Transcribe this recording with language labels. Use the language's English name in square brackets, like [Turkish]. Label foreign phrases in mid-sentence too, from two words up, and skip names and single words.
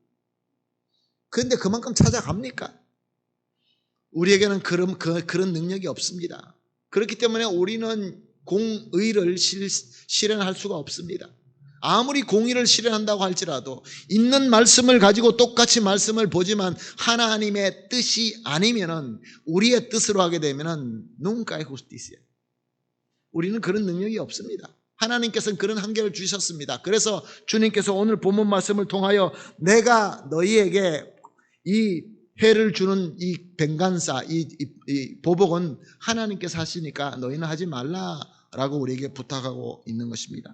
[Korean] 그런데 그만큼 찾아갑니까? 우리에게는 그런 능력이 없습니다. 그렇기 때문에 우리는 공의를 실현할 수가 없습니다. 아무리 공의를 실현한다고 할지라도 있는 말씀을 가지고 똑같이 말씀을 보지만 하나님의 뜻이 아니면은 우리의 뜻으로 하게 되면은 [Spanish] nunca hay justicia. [Korean] 우리는 그런 능력이 없습니다. 하나님께서는 그런 한계를 주셨습니다. 그래서 주님께서 오늘 본문 말씀을 통하여 내가 너희에게 이 해를 주는 이 벤간사, 이 보복은 하나님께서 하시니까 너희는 하지 말라라고 우리에게 부탁하고 있는 것입니다.